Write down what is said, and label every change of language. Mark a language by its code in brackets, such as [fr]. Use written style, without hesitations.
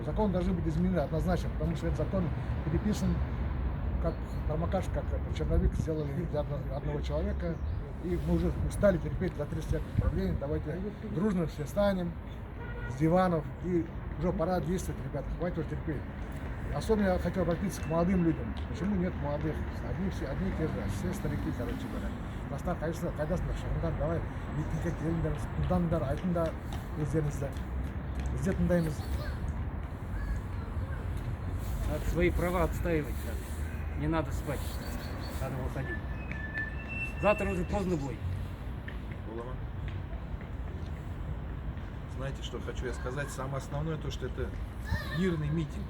[ru] Закон должен быть изменен однозначно, потому что этот закон переписан как промокаш, как это, черновик сделали для одного человека. И мы уже устали терпеть за 30 лет управления. Давайте дружно все встанем с диванов и уже пора действовать, ребята, хватит уже терпеть. Особенно я хотел обратиться к молодым людям. Почему нет молодых? Одни и те же, все старики, короче говоря. [kk] Бастар, [ru] конечно, [kk] қайдасыңдар, шығыңдар, [ru] давай, [kk] митингке келіңдер, тыңдаңдар, айтыңдар өздеріңізді. Біз де тыңдаймыз. [ru] Надо свои права отстаивать. Не надо спать. Надо выходить. Завтра уже поздно будет. Булама. Знаете, что хочу я сказать? Самое основное то, что это мирный митинг.